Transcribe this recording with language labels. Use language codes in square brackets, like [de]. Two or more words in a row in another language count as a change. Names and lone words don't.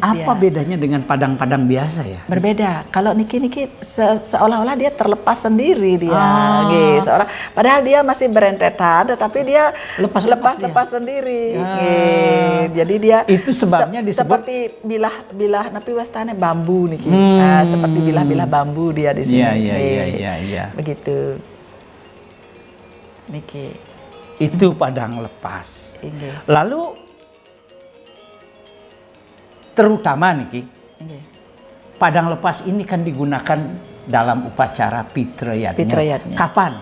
[id] Apa bedanya dengan padang-padang biasa ya? Berbeda. Kalau niki seolah-olah dia terlepas sendiri dia, padahal dia masih berentetan, tetapi dia lepas sendiri. Jadi dia itu sebabnya disebut seperti bilah [ban] napi wastane [id] bambu niki. Nah, seperti bilah-bilah bambu dia di sini. Iya. Begitu. Niki. Itu padang lepas. Lalu terutama niki, padang lepas ini kan digunakan dalam upacara Pitra Yadnya. Kapan?